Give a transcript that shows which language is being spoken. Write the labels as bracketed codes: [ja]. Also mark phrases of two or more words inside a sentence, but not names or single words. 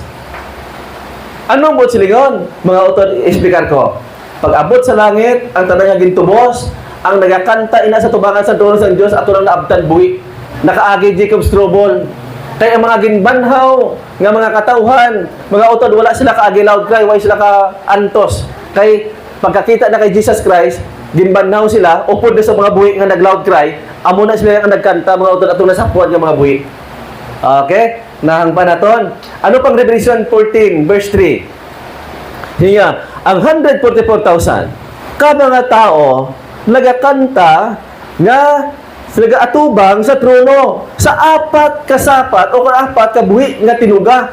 [hil] Anong mo silingon? Mga utod, i-explicar ko. Pag-abot sa langit, ang tanang nga gintubos, ang nagakanta ina sa tubangan sa trono sang Dios ato lang naabtan buhi. Nakaagi Jacob Strobel. Kaya ang mga ginbanhaw nga mga katauhan, mga utod, wala sila kaagi [en] loud cry, [hil] wala sila ka antos. Kay pagkakita na kay Jesus Christ, ginbanhaw sila, upod na sa mga buhi nga nag- [en] loud cry, [hil] amo na sila ang nagkanta, mga utod, atong nasapuan nga mga buhi. Okay? Nahang panaton. Ano pang Revelation 14, verse 3? Hinga, ang 144,000, ka mga tao, nagakanta nga sila atubang sa trono sa apat kasapat o apat kabuhi nga tinuga.